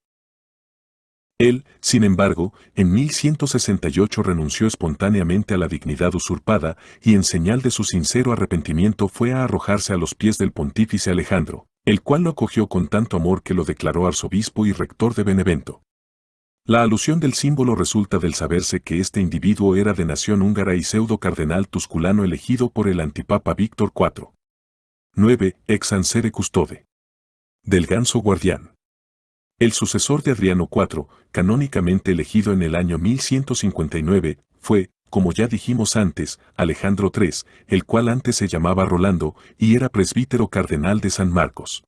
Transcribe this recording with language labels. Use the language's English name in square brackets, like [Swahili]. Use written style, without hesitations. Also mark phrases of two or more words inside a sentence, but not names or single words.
[Spanish] Él, sin embargo, en 1168 renunció espontáneamente a la dignidad usurpada y en señal de su sincero arrepentimiento fue a arrojarse a los pies del pontífice Alejandro, el cual lo acogió con tanto amor que lo declaró arzobispo y rector de Benevento. La alusión del símbolo resulta del saberse que este individuo era de nación húngara y pseudo cardenal tusculano elegido por el antipapa Víctor IV. 9. [Latin] Ex ansere custode. [Spanish] Del ganso guardián. El sucesor de Adriano IV, canónicamente elegido en el año 1159, fue, como ya dijimos antes, Alejandro III, el cual antes se llamaba Rolando y era presbítero cardenal de San Marcos.